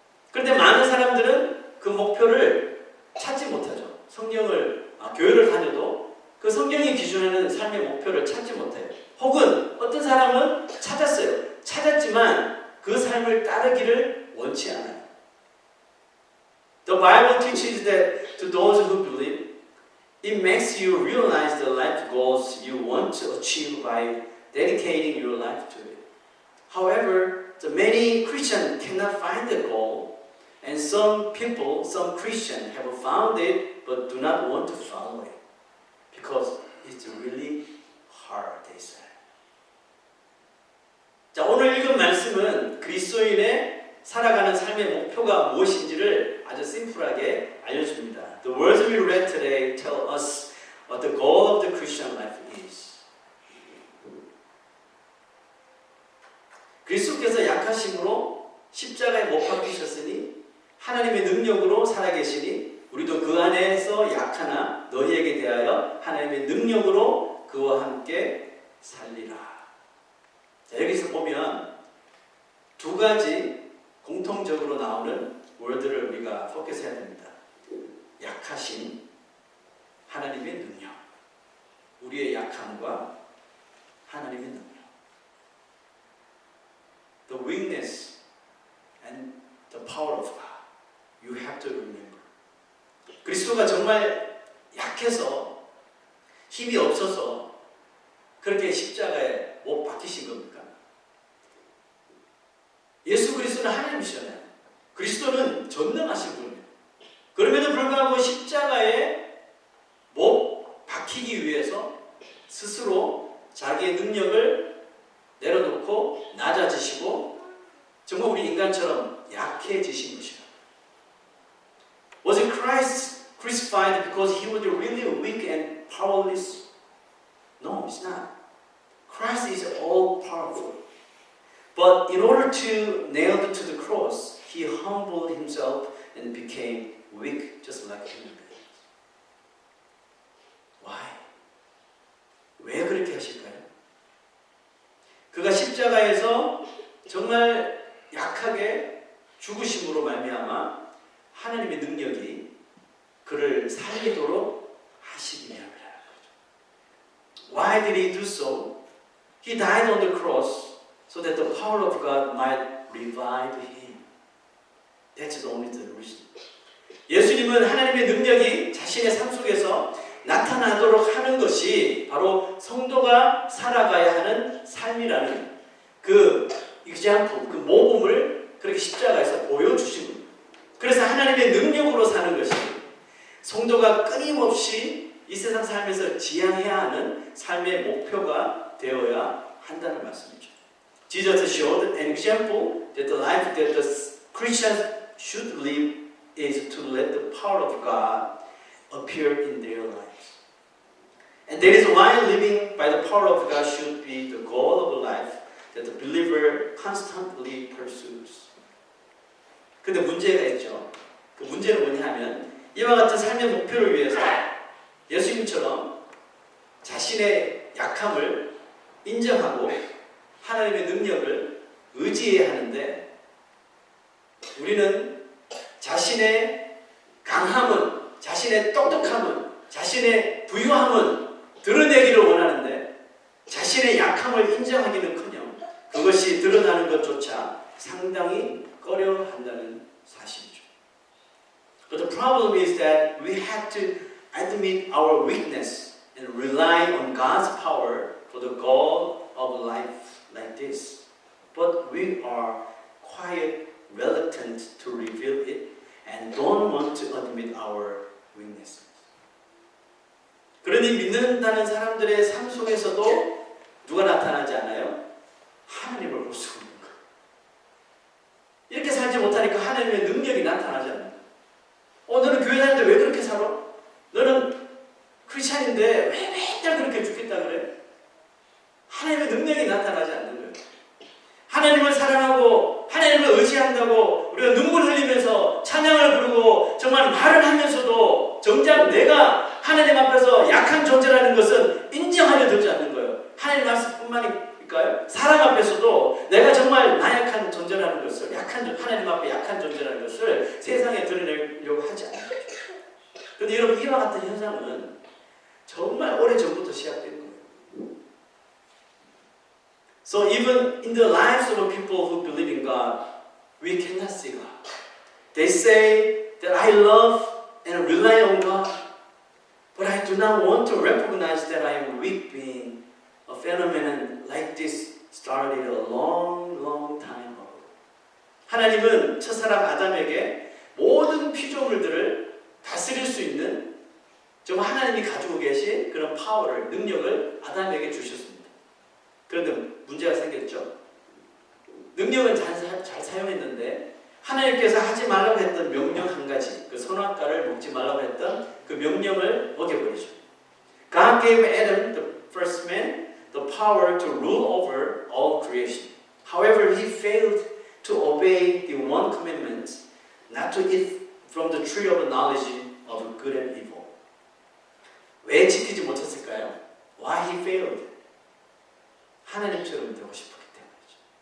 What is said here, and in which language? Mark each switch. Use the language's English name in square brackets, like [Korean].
[Korean] 그런데 많은 사람들은 그 목표를 찾지 못하죠. 교회를 다녀도 그 성경이 기준하는 삶의 목표를 찾지 못해요. 혹은 어떤 사람은 찾았지만 그 삶을 따르기 자르기를 원치 않아요. [English] The Bible teaches that to those who believe, it makes you realize the life goals you want to achieve by dedicating your life to it. However, the many Christians cannot find the goal, and some people, some Christians have found it but do not want to follow it because it's really hard, they say. [Korean] 자, 오늘 읽은 말씀은 그리스도인의 살아가는 삶의 목표가 무엇인지를 아주 심플하게 알려줍니다. [English] The words we read today tell us what the goal of the Christian life is. [Korean] 그리스도께서 약하심으로 십자가에 못 박히셨으니 하나님의 능력으로 살아계시니 우리도 그 안에서 약하나 너희에게 대하여 하나님의 능력으로 그와 함께 살리라. 자, 여기서 보면 두 가지 공통적으로 나오는 월드를 우리가 포커스해야 됩니다. 약하신 하나님의 능력, 우리의 약함과 하나님의 능력. [English] The weakness and the power of God. You have to remember. [Korean] 그리스도가 정말 약해서 힘이 없어서 그렇게 십자가에 못 박히신 겁니까? 예수 그리스도는 하나님이시잖아요. 그리스도는 전능하신 분이에요. 그럼에도 불구하고 십자가에 못 박히기 위해서 스스로 자기의 능력을 내려놓고 낮아지시고 정말 우리 인간처럼 약해지신 것이에요. [English] Was it Christ crucified because he was really weak and powerless? No, it's not. Christ is all powerful. But in order to nail it to the cross, he humbled himself and became weak, just like human beings. Why? [Korean] 왜 그렇게 하실까요? 그가 십자가에서 정말 약하게 죽으심으로 말미암아 하나님의 능력이 그를 살리도록 하시기 위함이라는 거죠. [English] Why did he do so? He died on the cross so that the power of God might revive him. That's only the reason. [Korean] 예수님은 하나님의 능력이 자신의 삶 속에서 나타나도록 하는 것이 바로 성도가 살아가야 하는 삶이라는 그 example, 그 모범을 그렇게 십자가에서 보여주신 겁니다. 그래서 하나님의 능력으로 사는 것이 성도가 끊임없이 이 세상 삶에서 지향해야 하는 삶의 목표가 되어야 한다는 말씀이죠. [English] Jesus showed an example that the life that the Christians should live is to let the power of God appear in their lives. And that is why living by the power of God should be the goal of life that the believer constantly pursues. [Korean] 근데 문제가 있죠. 그 문제는 뭐냐 하면 이와 같은 삶의 목표를 위해서 예수님처럼 자신의 약함을 인정하고 하나님의 능력을 의지해야 하는데 우리는 자신의 강함은, 자신의 똑똑함은, 자신의 부유함은 드러내기를 원하는데 자신의 약함을 인정하기는커녕 그것이 드러나는 것조차 상당히 꺼려한다는 사실이죠. [English] But the problem is that we have to admit our weakness and rely on God's power for the goal of life like this. But we are quite reluctant to reveal it and don't want to admit our weaknesses. [Korean] 그러니 믿는다는 사람들의 삶 속에서도 누가 나타나지 않아요? 하나님을 볼 수 없는 거예요. 이렇게 살지 못하니까 하나님의 능력이 나타나지 않는 거예요. 너는 교회 다니는데 왜 그렇게 살아? 너는 크리스찬인데 왜 맨날 그렇게 죽겠다 그래? 하나님의 능력이 나타나지 않는 거예요. 하나님을 사랑하고 하나님을 의지한다고 우리가 눈물 흘리면서 찬양을 부르고 정말 말을 하면서도 정작 내가 하나님 앞에서 약한 존재라는 것은 인정하려 들지 않는 거예요. 하나님 말씀뿐만일까요? 사람 앞에서도 내가 정말 나약한 존재라는 것을 하나님 앞에 약한 존재라는 것을 세상에 드러내려고 하지 않는 거죠. 그런데 여러분 이와 같은 현상은 정말 오래전부터 시작된 거예요. [English] So even in the lives of people who believe in God, we cannot see God. They say that I love and rely on God, but I do not want to recognize that I am a weak being. A phenomenon like this started a long, long time ago. [Korean] 하나님은 첫사람 아담에게 모든 피조물들을 다스릴 수 있는 정말 하나님이 가지고 계신 그런 파워를, 능력을 아담에게 주셨습니다. 그런데 문제가 생겼죠. 능력은 잘 사용했는데 하나님께서 하지 말라고 했던 명령 한 가지, 그 선악과를 먹지 말라고 했던 그 명령을 어겨버리죠. [English] God gave Adam, the first man, the power to rule over all creation. However, he failed to obey the one commandment, not to eat from the tree of knowledge of good and evil. [Korean] 왜 지키지 못했을까요? [English] Why he failed? [Korean] 하나님처럼 되고 싶었기 때문이죠.